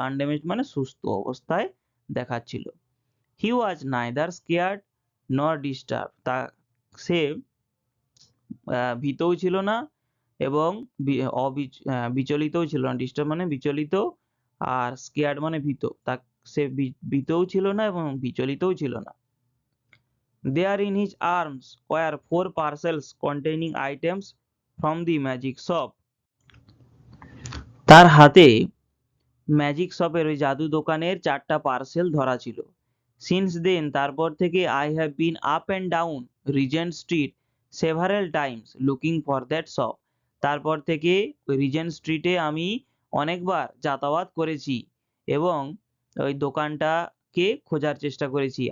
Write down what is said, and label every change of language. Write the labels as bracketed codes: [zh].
[bn] আনড্যামেজড মানে সুস্থ অবস্থায় দেখাচ্ছিল। [en] he was neither scared nor disturb, [bn] তা সে ভীতও ছিল না এবং বিচলিতও ছিল না। ডিস্টার্ব মানে বিচলিত, আর স্কেয়ার্ড মানে ভীত। তা সে ভীতও ছিল না এবং বিচলিতও ছিল না। [en] There in his arms were 4 parcels containing items from the magic shop. [bn] তার হাতে ম্যাজিক শপের, ওই জাদু দোকানের 4টা পার্সেল ধরা ছিল। [en] since then, [bn] তারপর থেকে, [en] I have been up and down Regent street several times looking for that shop, [bn] তারপর থেকে ওই রিজেন্ট স্ট্রিটে আমি অনেকবার যাতায়াত করেছি এবং ওই দোকানটাকে খোঁজার চেষ্টা করেছি।